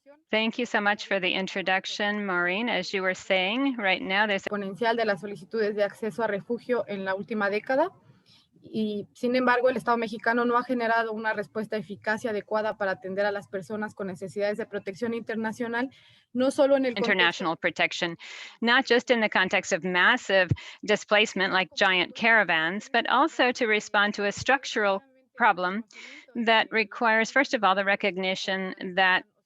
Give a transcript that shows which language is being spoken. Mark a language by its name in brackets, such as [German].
[English] Thank you so much for the introduction, Maureen. As you were saying, right now there's [Spanish] exponencial de las solicitudes de acceso a refugio en la última década. Y sin embargo, el Estado mexicano no ha generado una respuesta eficaz y adecuada para atender a las personas con necesidades de protección internacional, no solo en el [English] international protection, not just in the context of massive displacement like giant caravans, but also to respond to a structural problem that requires, first of all, the recognition that